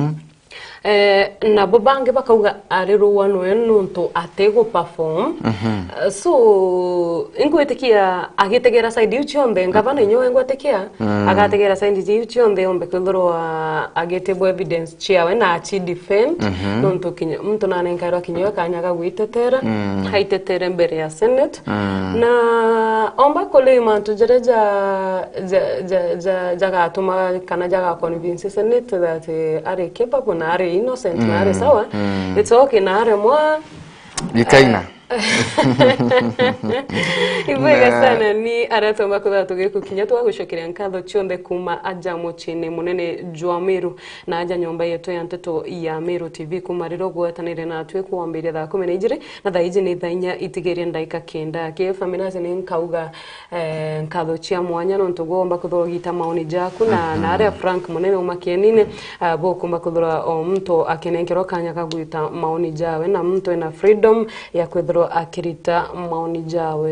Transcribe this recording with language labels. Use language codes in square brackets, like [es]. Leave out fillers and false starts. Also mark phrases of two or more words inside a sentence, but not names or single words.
[mer] mtomoka na bobange bakauga arero wano enunto atego perform so ingwetikia agitegera side uchionde ngavana nyo ingwetikia agategera side uchionde ombe kwithoro agetebo evidence chiawe na achi defend nunto kinya mtu na nenkairo kinyo kanyaga gwitetera haitetere mbere ya senate na omba kole mantu jereja jaga atuma kana jaga [en] convince senate that are capable [mer] na are innocent na are sawa [en] it's okay [mer] na are mwa ikaina Ibega sana ni aratoma kwa tugeku kinya twagucokeria nkatho chionde kuma aja muchine munene jwa Meru na aja nyomba yetu ya nteto ya Meru TV kuma riro gwatanire na atwe kuambiria thaa 12 na thaa iji ni thainya itigeria ndaika kenda ke family ni nkauga nkatho chia mwanya no ntugomba kuthogita maoni jaku na aria Frank munene umakienine bo kumba kuthora o mtu akenenkerwa kanya kagwita maoni jawe na mtu ena freedom ya kwethro akirita maoni jawe